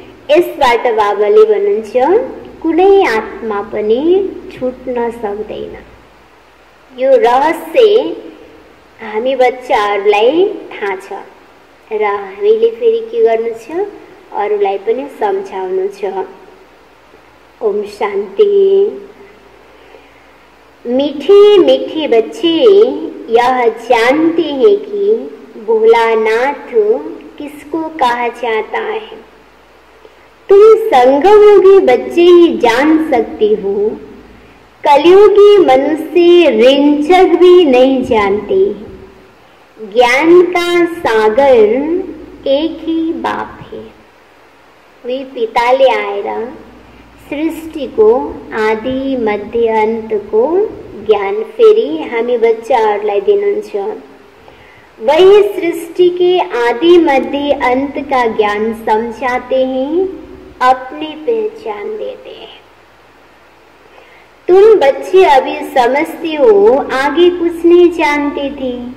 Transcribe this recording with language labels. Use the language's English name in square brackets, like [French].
[Nepali] यसबाट बाबाले भन्नुहुन्छ कुनै आत्मा पनि छुट्न सक्दैन। यो रहस्य हामी बच्चाहरूलाई थाहा छ र हामीले फेरि के गर्नु छ, अरूलाई पनि सम्झाउनु छ। [Hindi] ओम शांति। मीठे मीठे बच्चे यह जानते हैं कि भोलानाथ किसको कहा जाता है। तुम संगमयुगी बच्चे ही जान सकते हो, कलयुगी मनुष्य रिंचक भी नहीं जानते। ज्ञान का सागर एक ही बाप है। [Nepali] वे पिताले आएर सृष्टिको आदि मध्य अन्तको ज्ञान फेरि हामी बच्चाहरूलाई दिनुहुन्छ। [Hindi] वही सृष्टि के आदि मध्य अंत का ज्ञान समझाते हैं, अपनी पहचान देते हैं। तुम बच्चे अभी समझते हो, आगे कुछ नहीं जानते थे।